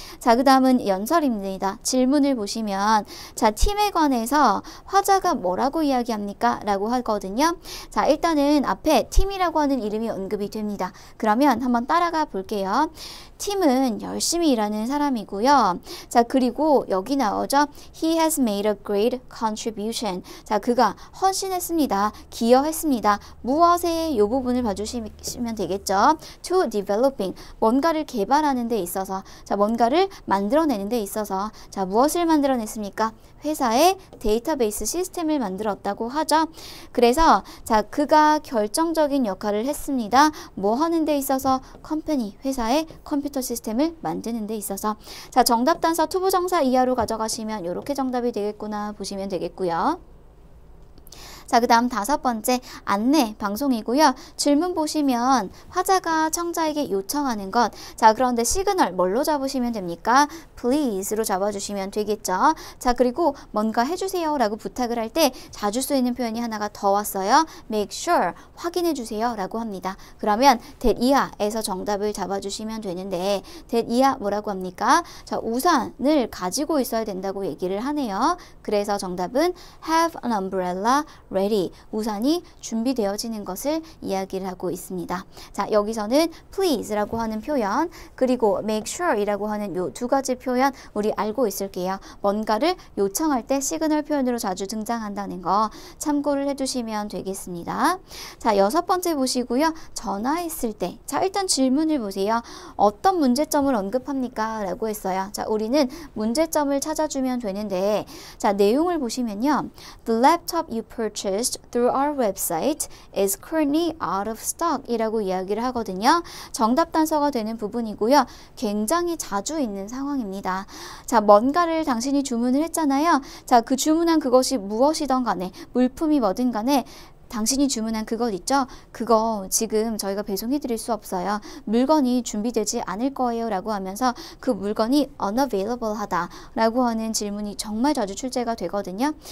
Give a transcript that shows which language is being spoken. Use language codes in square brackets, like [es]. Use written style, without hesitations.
[ko] 자, 그 다음은 연설입니다. 질문을 보시면 자, 팀에 관해서 화자가 뭐라고 이야기합니까? 라고 하거든요. 자, 일단은 앞에 팀이라고 하는 이름이 언급이 됩니다. 그러면 한번 따라가 볼게요. 팀은 열심히 일하는 사람이고요. 자, 그리고 여기 나오죠. [en] He has made a great contribution. [ko] 자, 그가 헌신했습니다. 기여했습니다. 무엇에 이 부분을 봐주시면 되겠죠. [en] To developing. [ko] 뭔가를 개발하는 데 있어서. 자, 뭔가를 만들어내는 데 있어서. 자, 무엇을 만들어냈습니까? 회사의 데이터베이스 시스템을 만들었다고 하죠. 그래서 자, 그가 결정적인 역할을 했습니다. 뭐 하는 데 있어서? 컴퍼니, 회사의 컴퓨터 시스템을 만드는 데 있어서. 자, 정답 단서 투부정사 이하로 가져가시면 이렇게 정답이 되겠구나 보시면 되겠고요. 자, 그 다음 5번째 안내 방송이고요. 질문 보시면 화자가 청자에게 요청하는 것. 자, 그런데 시그널 뭘로 잡으시면 됩니까? please로 잡아주시면 되겠죠. 자, 그리고 뭔가 해주세요 라고 부탁을 할 때 자주 쓰이는 표현이 하나가 더 왔어요. [en] make sure, [ko] 확인해 주세요 라고 합니다. 그러면 that 이하에서 정답을 잡아주시면 되는데 that 이하 뭐라고 합니까? 자, 우산을 가지고 있어야 된다고 얘기를 하네요. 그래서 정답은 [en] have an umbrella ready. [ko] 우산이 준비되어지는 것을 이야기를 하고 있습니다. 자, 여기서는 please라고 하는 표현 그리고 [en] make sure [ko] 이라고 하는 요 두 가지 표현 우리 알고 있을게요. 뭔가를 요청할 때 시그널 표현으로 자주 등장한다는 거 참고를 해두시면 되겠습니다. 자, 6번째 보시고요. 전화했을 때. 자, 일단 질문을 보세요. 어떤 문제점을 언급합니까? 라고 했어요. 자, 우리는 문제점을 찾아주면 되는데 자, 내용을 보시면요. [en] The laptop you purchased through our website is currently out of stock [ko] 이라고 이야기를 하거든요. 정답 단서가 되는 부분이고요. 굉장히 자주 있는 상황입니다. 자, 뭔가를 당신이 주문을 했잖아요. 자, 그 주문한 그것이 무엇이든 간에 물품이 뭐든 간에 당신이 주문한 그것 있죠? 그거 지금 저희가 배송해 드릴 수 없어요. 물건이 준비되지 않을 거예요 라고 하면서 그 물건이 unavailable 하다 라고 하는 질문이 정말 자주 출제가 되거든요.